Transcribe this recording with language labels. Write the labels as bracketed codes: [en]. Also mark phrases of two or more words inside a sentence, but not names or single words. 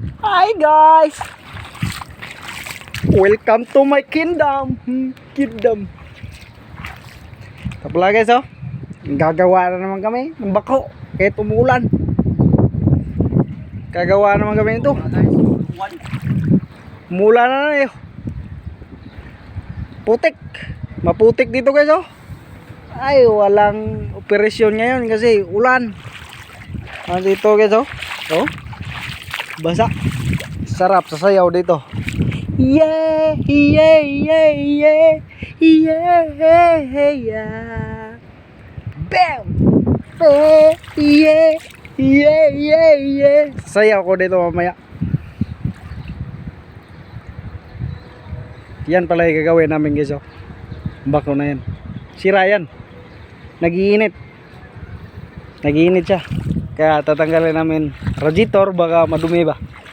[en] Hi guys! Welcome to my kingdom. Kingdom. [tl] Ito pala guys, oh. Gagawa na naman kami ng bako kahit umuulan. Gagawa naman kami nito. Umuulan na eh. Putik. Maputik dito guys, oh. Ay, walang operasyon ngayon kasi ulan. Dito guys, oh. Oh. Basa. Sarap sa sayaw dito. [en] Yeah, yeah, yeah, yeah. Yeah, yeah. Bam! Yeah, yeah, yeah, yeah. [tl] Sayaw ko dito mamaya. Yan pala yung gagawin namin guys, oh. Bako na yan. Sira yan. Nagiinit. Nagiinit siya. Kaya tatanggalin namin radiator, baka madumi ba.